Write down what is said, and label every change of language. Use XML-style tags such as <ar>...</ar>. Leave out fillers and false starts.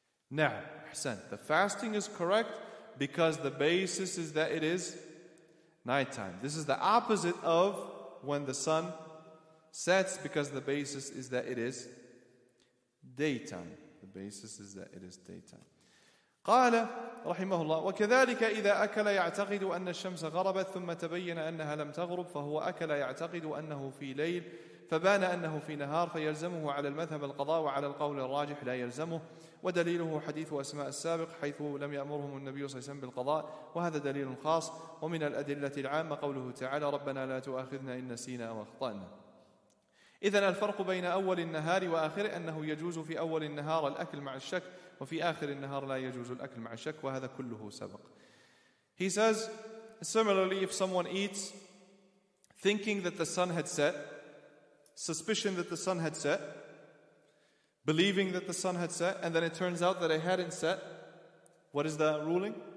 <en>Now, the fasting is correct because the basis is that it is nighttime. This is the opposite of when the sun sets, because the basis is that it is daytime. The basis is that it is daytime.</en> <ar>قال رحمه الله: وكذلك إذا أكل يعتقد أن الشمس غربت ثم تبين أنها لم تغرب فهو أكل يعتقد أنه في ليل فبان أنه في نهار فيلزمه على المذهب القضاء وعلى القول الراجح لا يلزمه. ودليله حديث أسماء السابق حيث لم يأمرهم النبي صلى الله عليه وسلم بالقضاء، وهذا دليل خاص. ومن الأدلة العامة قوله تعالى ربنا لا تؤاخذنا إن نسينا أو أخطأنا. إذن الفرق بين أول النهار وآخره أنه يجوز في أول النهار الأكل مع الشك، وفي آخر النهار لا يجوز الأكل مع الشك، وهذا كله سبق.</ar> <en>He says, similarly, if someone eats thinking that the sun had set, suspicion that the sun had set, believing that the sun had set, and then it turns out that it hadn't set, what is the ruling?</en>